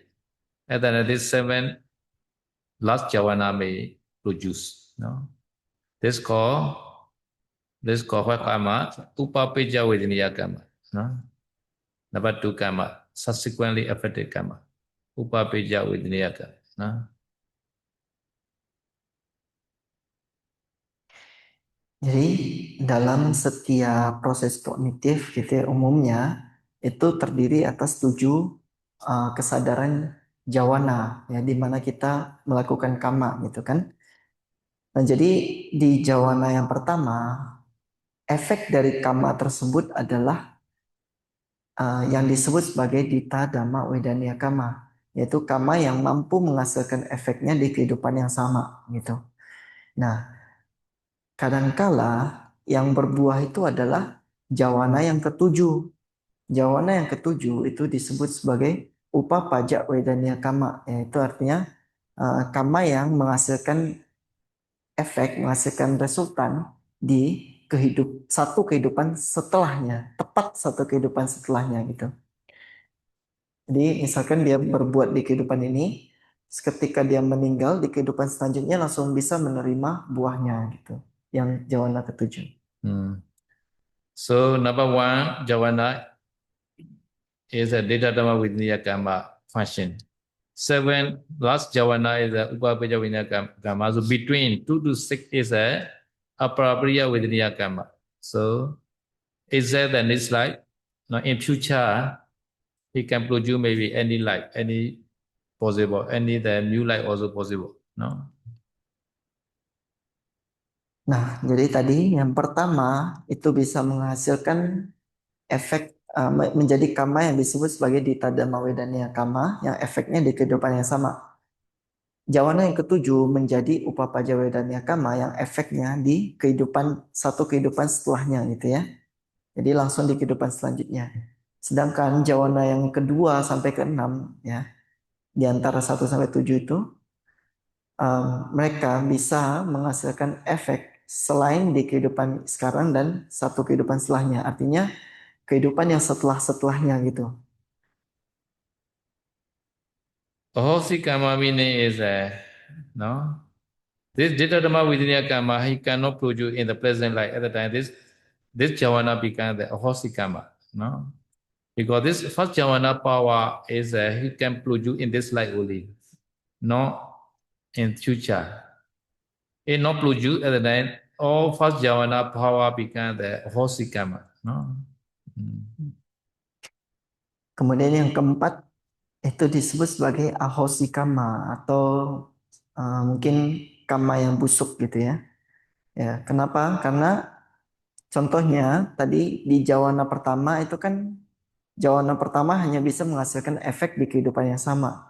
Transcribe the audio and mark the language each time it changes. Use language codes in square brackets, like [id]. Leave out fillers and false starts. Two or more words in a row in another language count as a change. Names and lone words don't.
[en] And then this 7 last javana may produce. This called what karma? [pi] Upapeja Vedaniya karma. [en] Number 2 karma, subsequently affected karma. [pi] Upapeja Vedaniya karma. [id] Jadi dalam setiap proses kognitif gitu ya, umumnya itu terdiri atas 7 kesadaran jawana ya di mana kita melakukan kama gitu kan. Nah, jadi di jawana yang pertama efek dari kama tersebut adalah yang disebut sebagai [pi] dita dhamma wedaniya kama, [id] yaitu kama yang mampu menghasilkan efeknya di kehidupan yang sama gitu. Nah, kadangkala yang berbuah itu adalah jawana yang ketujuh. Jawana yang ketujuh itu disebut sebagai [pi] upapajak wedaniya kama, [id] yaitu artinya kama yang menghasilkan efek, menghasilkan resultan di satu kehidupan setelahnya, tepat satu kehidupan setelahnya gitu. Jadi misalkan dia berbuat di kehidupan ini, ketika dia meninggal di kehidupan selanjutnya langsung bisa menerima buahnya gitu. Yang jawana ketujuh. [en] So number 1 javana is a [pi] Dita Dhamma Vedaniya karma [en] function. 7 last javana is a [pi] Upapeja Vedaniya karma. [en] So between 2 to 6 is a [pi] Aparapriya Vedaniya karma. [en] So is that the next life? Now in future, he can produce maybe any life, any possible, any the new life also possible. No? [id] Nah, jadi tadi yang pertama itu bisa menghasilkan efek menjadi kama yang disebut sebagai [pi] dita dhamma wedaniya kama [id] yang efeknya di kehidupan yang sama. Jawana yang ketujuh menjadi [pi] upapajja wedanya kama [id] yang efeknya di satu kehidupan setelahnya gitu ya. Jadi langsung di kehidupan selanjutnya. Sedangkan jawana yang kedua sampai ke enam ya, di antara 1 sampai 7 itu mereka bisa menghasilkan efek selain di kehidupan sekarang dan satu kehidupan setelahnya. Artinya kehidupan yang setelah-setelahnya gitu. [pi] Ahosi karma [en] meaning is no. This [pi] Ditta Dhamma Vidya karma [en] he cannot produce in the present life at the time. This javana becomes the [pi] ahosi karma, [en] no. Because this first javana power is he can produce in this life only, not in future. It not produce at the time. All first javana power becomes the [pi] ahosi karma, [en] no. [id] Kemudian yang keempat itu disebut sebagai [pi] ahosi kama [id] atau mungkin kama yang busuk gitu ya. Ya, kenapa? Karena contohnya tadi di jawana pertama itu kan jawana pertama hanya bisa menghasilkan efek di kehidupan yang sama.